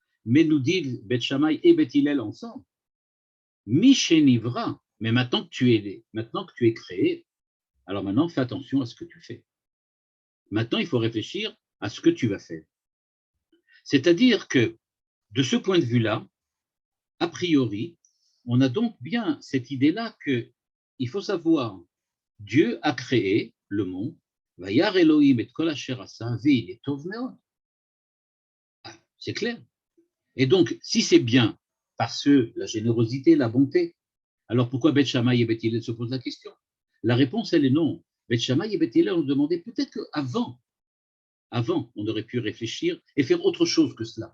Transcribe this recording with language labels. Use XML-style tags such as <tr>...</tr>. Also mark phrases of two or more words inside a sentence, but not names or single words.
<fr>mais nous dit Beth Shammai et Beth Hillel ensemble, Mishenivra, mais maintenant que tu es créé, alors maintenant fais attention à ce que tu fais. Maintenant, il faut réfléchir à ce que tu vas faire. C'est-à-dire que, de ce point de vue-là, a priori, on a donc bien cette idée-là qu'il faut savoir, Dieu a créé le monde,</fr> <he>וירא אלהים את כל אשר עשה והנה טוב מאד.</he> <fr>C'est clair. Et donc, si c'est bien, parce que la générosité, la bonté, alors pourquoi Beth Shammai et Beth Hillel se posent la question? La réponse, elle est non. Beth Shammai et Beth Hillel ont demandé peut-être qu'avant, on aurait pu réfléchir et faire autre chose que cela.</fr>